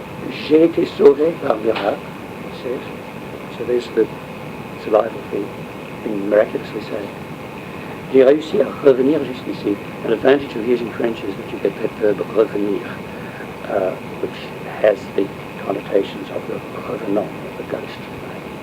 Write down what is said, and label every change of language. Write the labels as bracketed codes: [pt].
[fr] J'ai été sauvé par miracle, [en] he says. So there's the survival thing miraculously saved. [fr] J'ai réussi à revenir jusqu'ici. [en] An advantage of using French is that you get that verb revenir, which has the connotations of the revenant, of the ghost. Right?